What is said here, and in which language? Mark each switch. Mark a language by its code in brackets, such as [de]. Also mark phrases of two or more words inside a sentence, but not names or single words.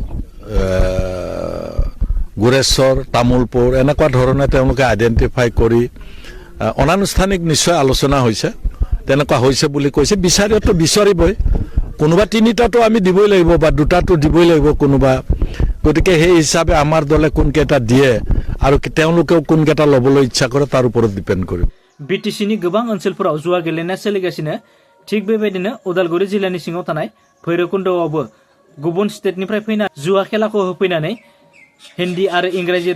[as] গুৰেশ্বৰ তামুলপুৰ এনেকুৱা ধৰণে তেওঁলোকে আইডেন্টিফাই কৰি অনানুষ্ঠানিক নিশ্চয় আলোচনা হৈছে তেনেকুৱা হৈছে বুলি কৈছে বিচাৰিতো বিচাৰিবই কোনোবা 3টাটো আমি দিবই লাগিব বা 2টাটো দিবই লাগিব কোনোবা গতিকে সেই হিচাপে আমাৰ দলে কোনকেইটা দিয়ে আৰু তেওঁলোকেও কোনকেইটা ল'বলৈ ইচ্ছা কৰে তাৰ ওপৰত ডিপেন্ড কৰিব [brx] बिटिसिनि गोबां ओनसोलफोराव जुवा गेलेनाया सोलिगासिनो थिग बेबायदिनो उदालगुरि जिल्लानि सिङाव थानाय भैरबकुन्दआवबो गुबुन स्टेटनिफ्राय फैना जुवा खेलाखौ होफैनानै हिन्दी आरो इंराजि